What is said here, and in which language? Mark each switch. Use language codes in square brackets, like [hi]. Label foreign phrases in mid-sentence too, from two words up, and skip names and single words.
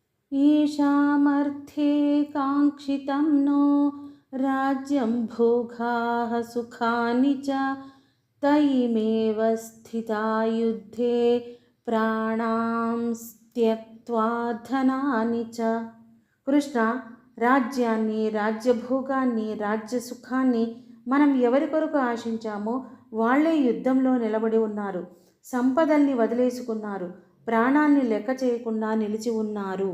[sa] येषामर्थे काङ्क्षितं नो राज्यं भोगाः सुखानि च तैमेव स्थिता युद्धे ప్రాణాం త్యక్త్వా ధనాని చ. [te] కృష్ణ, రాజ్యాన్ని, రాజ్యభోగాన్ని, రాజ్య సుఖాన్ని మనం ఎవరి కొరకు ఆశించామో వాళ్లే యుద్ధంలో నిలబడి ఉన్నారు. సంపదల్ని వదిలేసుకున్నారు. ప్రాణాన్ని లెక్క చేయకుండా నిలిచి ఉన్నారు.